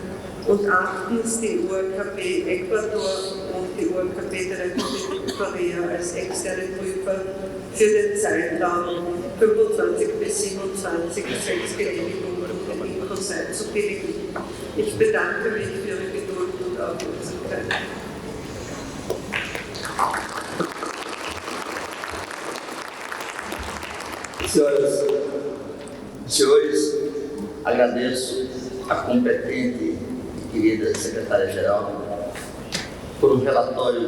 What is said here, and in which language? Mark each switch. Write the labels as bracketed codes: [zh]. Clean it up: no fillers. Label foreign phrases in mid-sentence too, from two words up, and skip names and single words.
[de] Und achtens, die ORKP Ecuador und die ORKP der Republik Korea als externe Prüfer für den Zeitraum 25 bis 27 zwecks Genehmigung durch den Intosai zu billigen. Ich bedanke mich für Ihre Geduld und Aufmerksamkeit. [pt] Senhores, agradeço a competente e querida secretária-geral por relatório